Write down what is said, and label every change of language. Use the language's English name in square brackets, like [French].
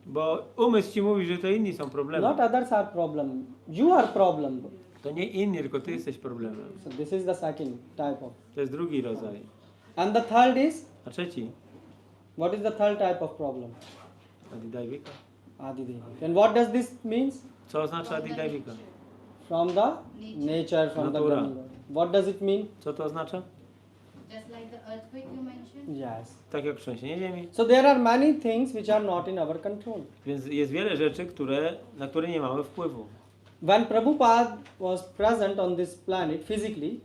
[Polish] Bo umysł ci mówi, że to inni są problemem. [English] Not others are problem. You are problem. [Polish] To nie inni, tylko ty jesteś problemem. [English] So this is the second type of. [Polish] To jest drugi rodzaj. [English] And the third is, [Polish] A trzeci? [English] what is the third type of problem? [Sanskrit] Adidajvika. Adidevika. [English] And what does this means? [Polish] Co oznacza Adidajvika? [English] From the nature, from [Polish] Natura. [English] the God. What does it mean? [Polish] Co to oznacza? [English] Just like the earthquake you mentioned. Yes. [Polish] Tak jak trzęsienie ziemi. [English] So there are many things which are not in our control. [Polish] Więc jest wiele rzeczy, na które nie mamy wpływu. [English] When Prabhupada was present on this planet physically,